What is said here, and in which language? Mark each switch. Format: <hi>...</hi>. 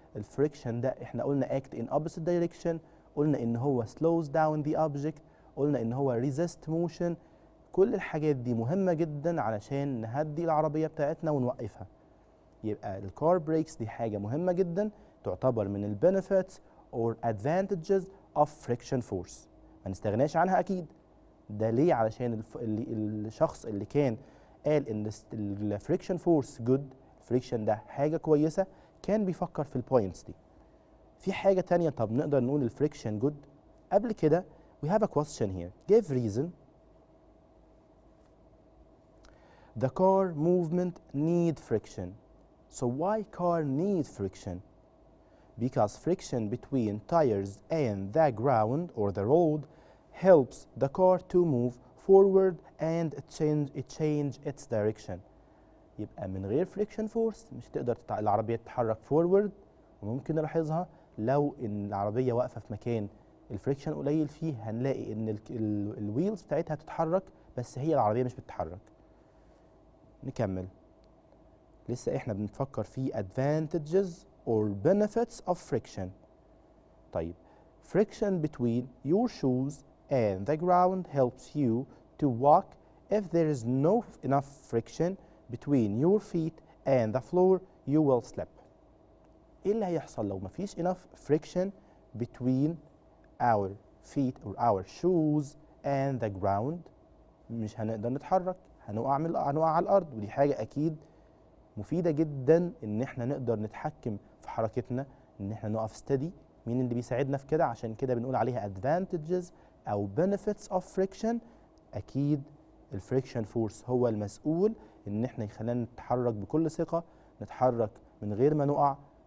<ar>الفريكشن ده احنا قلنا</ar> <en>act in opposite direction،</en> <ar>قلنا ان هو</ar> <en>slows down the object،</en> <ar>قلنا ان هو</ar> <en>resist motion.</en> <ar>كل الحاجات دي مهمة جدا علشان نهدي العربية بتاعتنا ونوقفها. يبقى الكار بريكس دي حاجة مهمة جدا، تعتبر من البنفيتس</ar> <en>or advantages of friction force.</en> <ar>ما نستغناش عنها أكيد. ده ليه؟ علشان الشخص اللي كان قال إن الفريكشن فورس جود، الفريكشن ده حاجة كويسة، كان بيفكر في البوينتس دي. في حاجة تانية، طب نقدر نقول الفريكشن جود؟ قبل كده</ar> <en>we have a question here. Give reason. The car movement need friction. So why car needs friction? Because friction between tires and the ground or the road helps the car to move forward and change its direction.</en> <ar>يبقى من غير friction force مش تقدر العربية تتحرك forward. وممكن نلاحظها لو ان العربية واقفة في مكان الفريكشن قليل فيه، هنلاقي ان الويلز بتاعتها بتتحرك بس هي العربية مش بتتحرك. نكمل، لسه احنا بنفكر في</ar> <en>advantages or benefits of friction. طيب friction between your shoes and the ground helps you to walk. If there is no enough friction between your feet and the floor you will slip.</en> <ar>ايه اللي هيحصل لو مفيش</ar> <en>enough friction between our feet or our shoes and the ground؟</en> <ar>مش هنقدر نتحرك، هنقع على الارض. ودي حاجة اكيد مفيدة جدا ان احنا نقدر نتحكم في حركتنا، ان احنا نقف steady. مين اللي بيساعدنا في كده؟ عشان كده بنقول عليها</ar> <en>advantages او benefits of friction.</en> <ar>اكيد الفريكشن فورس هو المسؤول ان احنا يخلينا نتحرك بكل ثقة، نتحرك من غير ما نقع.</ar>